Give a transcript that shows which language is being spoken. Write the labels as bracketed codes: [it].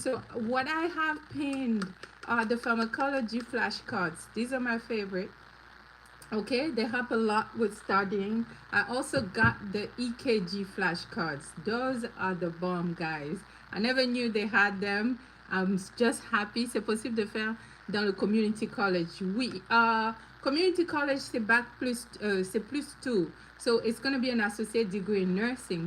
[en] So what I have pinned are the pharmacology flashcards. These are my favorite. Okay, they help a lot with studying. I also got the EKG flashcards. Those are the bomb, guys. I never knew they had them. I'm just happy. [fr] C'est possible de faire dans le community college. Oui, community college c'est bac plus, c'est plus 2. [en] So it's going to be an associate degree in nursing.